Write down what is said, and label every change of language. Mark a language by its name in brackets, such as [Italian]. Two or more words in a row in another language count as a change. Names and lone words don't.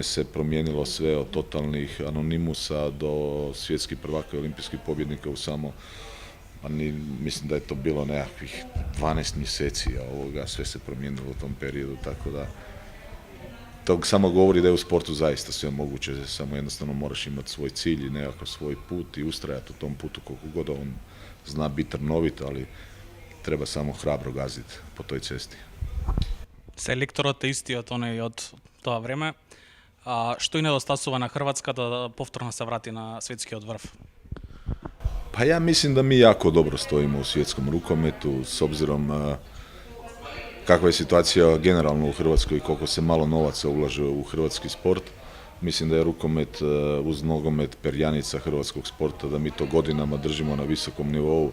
[Croatian] se promijenilo sve od totalnih anonimusa do svjetskih prvaka i olimpijskih pobjednika u samo, mislim da je to bilo nekakvih 12 mjeseci, sve se promijenilo u tom periodu, tako da to samo govori da je u sportu zaista sve moguće, samo jednostavno moraš imati svoj cilj i nekakav svoj put i ustrajati u tom putu koliko god on zna biti trnovit, ali treba samo hrabro gaziti po toj cesti. [Macedonian] Селекторот е истиот оној од тоа време. Што и недостасува на Хрватска да повторно се врати на светскиот врв? [Croatian] Pa ja mislim da mi jako dobro stojimo u svjetskom rukometu s obzirom kakva je situacija generalno u Hrvatskoj i koliko se malo novaca ulaže u hrvatski sport. Mislim da je rukomet uz nogomet perjanica hrvatskog sporta, da mi to godinama držimo na visokom nivou.